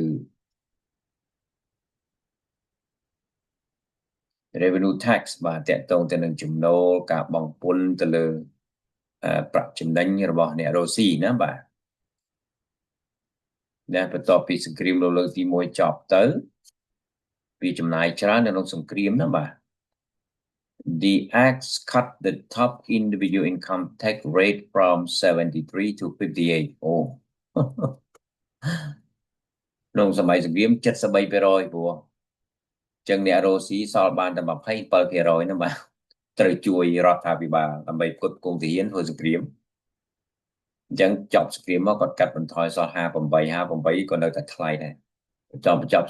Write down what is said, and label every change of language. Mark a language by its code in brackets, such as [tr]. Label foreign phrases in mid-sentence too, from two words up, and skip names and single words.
[en] revenue tax [km] បាទតកតងទៅនឹងចំណូលការបង់ពន្ធទៅលើប្រាក់ចំណេញរបស់អ្នករស់ស៊ីណាបាទដែលបន្ទាប់ពីសង្គ្រាមលោកលើកទី1ចប់ទៅវាចំណាយច្រើននៅក្នុងសង្គ្រាមណាបាទ [en] The acts cut the top individual income tax rate from 73 to 58 [km] អូ ក្នុងសម័យសង្គ្រាម73%ព្រោះចឹងអ្នករស់ស៊ីសល់បានតែ27%ណាបាទត្រូវជួយរដ្ឋាភិបាលដើម្បីផ្គត់ផ្គង់ទាហាន ធ្វើសង្គ្រាមអញ្ចឹងចប់សង្គ្រាមមកគាត់កាត់បន្ថយសល់58ក៏នៅតែថ្លៃដែរបញ្ចប់ស